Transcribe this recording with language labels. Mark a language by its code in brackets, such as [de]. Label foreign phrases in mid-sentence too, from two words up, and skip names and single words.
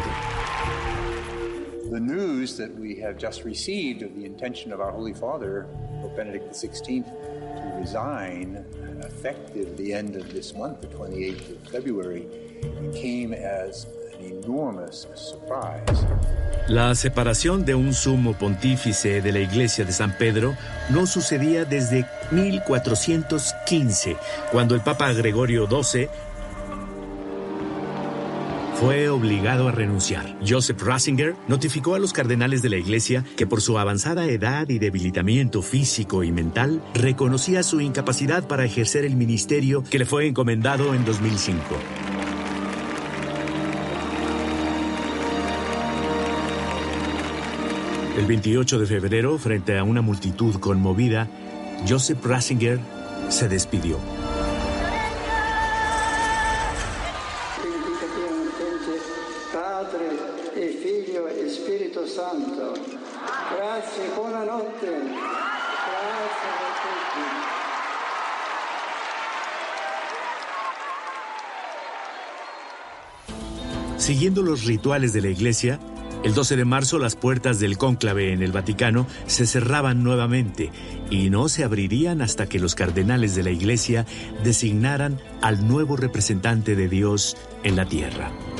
[en] The news that we have just received of the intention of our Holy Father, Pope Benedict XVI, to resign effective the end of this month, the 28th of February, came as an enormous surprise. [es] La separación de un sumo pontífice de la Iglesia de San Pedro no sucedía desde 1415, cuando el Papa Gregorio XII fue obligado a renunciar. Joseph Ratzinger notificó a los cardenales de la Iglesia que por su avanzada edad y debilitamiento físico y mental, reconocía su incapacidad para ejercer el ministerio que le fue encomendado en 2005. El 28 de febrero, frente a una multitud conmovida, Joseph Ratzinger se despidió. [it] Padre e Figlio e Spirito Santo. Grazie, buonanotte. Grazie a tutti. [es] Siguiendo los rituales de la Iglesia, el 12 de marzo las puertas del cónclave en el Vaticano se cerraban nuevamente y no se abrirían hasta que los cardenales de la Iglesia designaran al nuevo representante de Dios en la tierra.